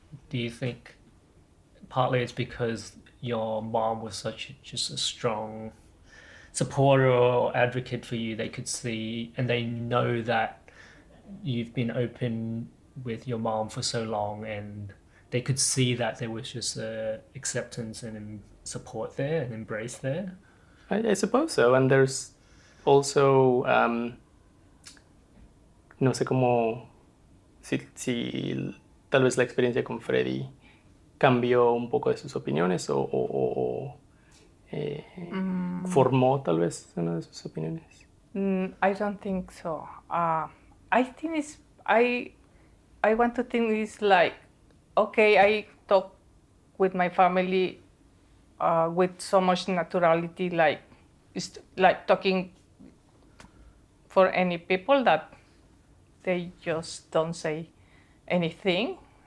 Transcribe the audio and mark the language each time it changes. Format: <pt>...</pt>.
<en>Do you think partly it's because your mom was just a strong supporter or advocate for you? They could see and they know that you've been open with your mom for so long, and they could see that there was just acceptance and support there and embrace there? I suppose so. And there's also,</en> <es>no sé cómo, si tal vez la experiencia con Freddy cambió un poco de sus opiniones o formó tal vez una de sus opiniones.</es> <en>I don't think so. I think I want to think it's like, okay, I talk with my family with so much naturality, like it's like talking for any people that they just don't say anything.</en>